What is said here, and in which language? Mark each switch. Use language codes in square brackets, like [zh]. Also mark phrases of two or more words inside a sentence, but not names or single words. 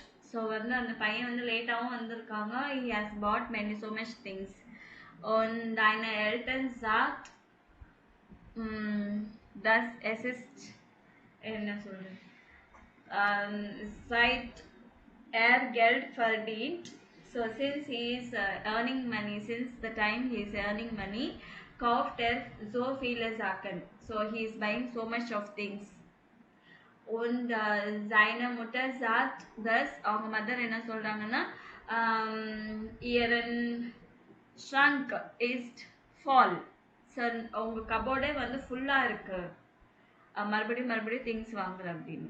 [ta] ஸோ வந்து அந்த பையன் வந்து லேட்டாகவும் வந்திருக்காங்க. [en] he has bought so much things. [de] und deine Eltern sagt das es ist [ta] என்ன சொல்றது, [de] seit Geld verdient. [en] So since he is earning money, since the time he is earning money, [de] kauft so viele Sachen. [en] So he is buying so much of things. [de] Und seine Mutter sagt, dass [ta] அவங்க மதர் என்ன சொல்றாங்கன்னா, [de] ihren Schrank ist voll. [ta] ஸோ அவங்க கபோர்டே வந்து ஃபுல்லாக இருக்கு, மறுபடியும் திங்ஸ் வாங்குற அப்படின்னு.